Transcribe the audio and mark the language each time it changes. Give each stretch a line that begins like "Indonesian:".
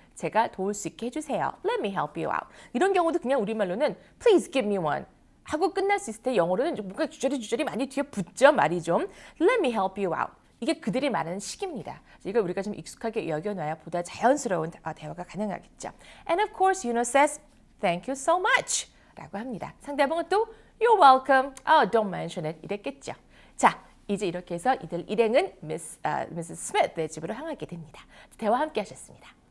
Korean: 제가 도울 수 있게 해주세요.
English: Let me help you out.
Korean: 이런 경우도 그냥 우리말로는
English: Please give me one.
Korean: 하고 끝날 수 있을 때 영어로는 뭔가 주저리 많이 뒤에 붙죠. 말이 좀.
English: Let me help you out.
Korean: 이게 그들이 말하는 식입니다. 이걸 우리가 좀 익숙하게 여겨놔야 보다 자연스러운 대화가 가능하겠죠.
English: And of course, Yuno says, Thank you so much.
Korean: 라고 합니다. 상대방은 또
English: You're welcome. Oh, don't mention it.
Korean: 이랬겠죠. 자, 이제 이렇게 해서 이들 일행은 Mrs. Smith의 집으로 향하게 됩니다. 대화 함께 하셨습니다.